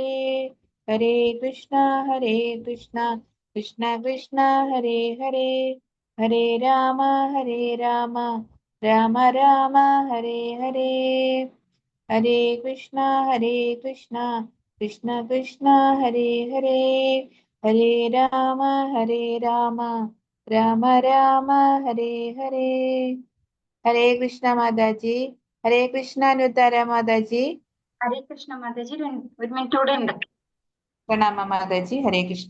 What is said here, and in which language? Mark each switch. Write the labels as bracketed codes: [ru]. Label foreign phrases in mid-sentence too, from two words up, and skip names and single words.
[sa] ഹരേ കൃഷ്ണ കൃഷ്ണ കൃഷ്ണ ഹരേ ഹരേ, ഹരേ രാമ രാമ രാമ രാമ ഹരേ ഹരേ. ഹരേ കൃഷ്ണ കൃഷ്ണ കൃഷ്ണ ഹരേ ഹരേ, ഹരേ രാമ രാമ രാമ രാമ ഹരേ ഹരേ. ഹരേ കൃഷ്ണ [ml] മാതാജി. [sa] ഹരേ കൃഷ്ണ [ml] അനുത്തര മാതാജി. [sa] ഹരേ കൃഷ്ണ [ml] മാതാജി, ഒരു മിനിറ്റ് കൂടെ ഉണ്ട്. പ്രണാമ മാതാജി. [sa] ഹരേ കൃഷ്ണ.